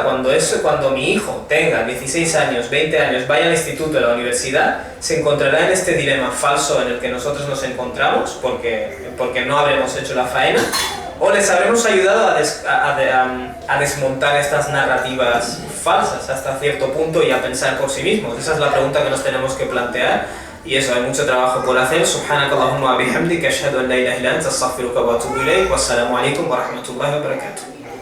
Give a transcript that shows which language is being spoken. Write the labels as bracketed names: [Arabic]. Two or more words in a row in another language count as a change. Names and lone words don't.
[Spanish] Cuando mi hijo tenga 16 años, 20 años, vaya al instituto, a la universidad, ¿se encontrará en este dilema falso en el que nosotros nos encontramos porque no habremos hecho la faena? ¿O les habremos ayudado a desmontar estas narrativas falsas hasta cierto punto y a pensar por sí mismos? Esa es la pregunta que nos tenemos que plantear. Y eso, hay mucho trabajo por hacer. [Arabic] سبحانك اللهم وبحمدك، أشهد أن لا إله إلا أنت، أستغفرك وأتوب إليك. والسلام عليكم ورحمة الله وبركاته.